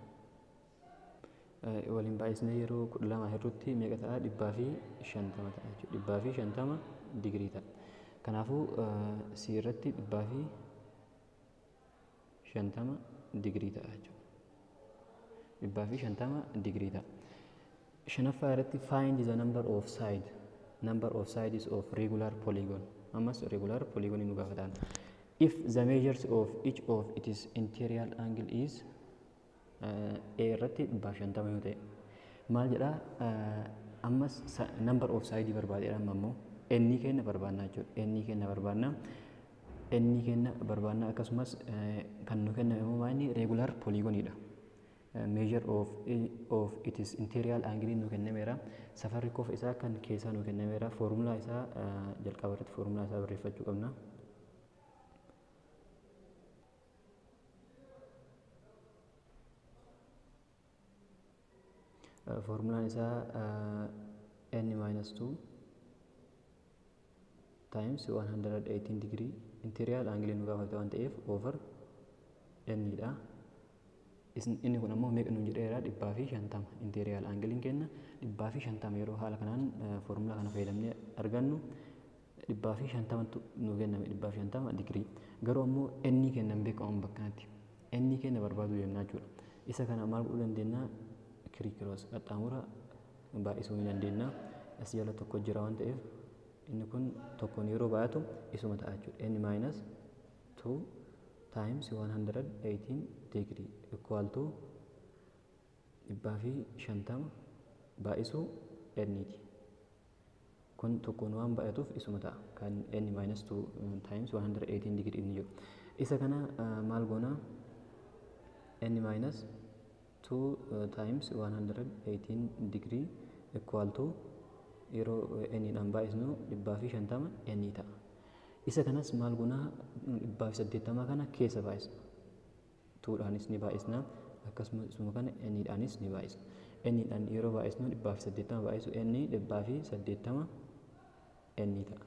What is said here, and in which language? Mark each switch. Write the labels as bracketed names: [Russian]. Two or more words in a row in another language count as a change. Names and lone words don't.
[Oromo] Waliin baay'isnee yeroo 12 hirrutti meeqa ta'a? 150 ta'a jechuudha. 150 digirii ta'a. Kanaafuu C irratti 150 digirii ta'a jechuudha. 150 digirii ta'a. Shanaffaa irratti [English] find the number of sides of regular polygon. [Oromo] Ammas [English] regular polygon [Oromo] nu gaafatan. [English] If the measures of each of its interior angle is [Oromo] A irratti 50 yoo ta'e maal jedha ammas [English] number of side [Oromo] barbaadeedha ammoo n kenna barbaadna jechuudha. n kenna barbaadna akkasumas kan nu kenna immoo maani [English] regular polygon [Oromo] idha. [English] Measure of its interior angle [Oromo] nu kennameera. Safarri kof isaa kan keessaa nu kennameera. Formula isaa jalqaba irratti formula isaa barreeffachuu qabna. Formulaan isaa [English] n minus 2 times 118 degree interior angle [Oromo] nu gaafate waan ta'eef over n dha. Inni kun ammoo meeqa nuun jedheera 150 [English] interior angle [Oromo] kenna 150 yeroo haala kanaan formula kana fayyadamnee argannu 150 nu kenname 150 degree. Garuu ammoo n kennan beekamu bakkanatti n kenna barbaadu deemnaa jechuudha. Isa kana maal godhuu dandeenya? Kirikiroosi qaxxaamura baay'isuu ni dandeenya. As jala tokko jira waan ta'eef inni kun tokkoon yeroo baay'atu isuma ta'a jechuudha. [English] n minus 2 times 118 degree equal to 150 [Oromo] baay'isuu n ti. Kun tokkoon waan baay'atuuf isuma ta'a kan [English] n minus 2 times 118 degree [Oromo] inni jiru. Isa kana maal goona? [English] n minus 2 times 118 degree equal to [Oromo] yeroo n dhaan baay'isnu 150 n ta'a. Isa kanas maal goona? 180 kana keessa baay'isna. 2 dhaanis ni baay'isna akkasumas isuma kana n dhaanis ni baay'isna. n dhaan yeroo baay'isnu 180 baay'isu n 180 n ta'a.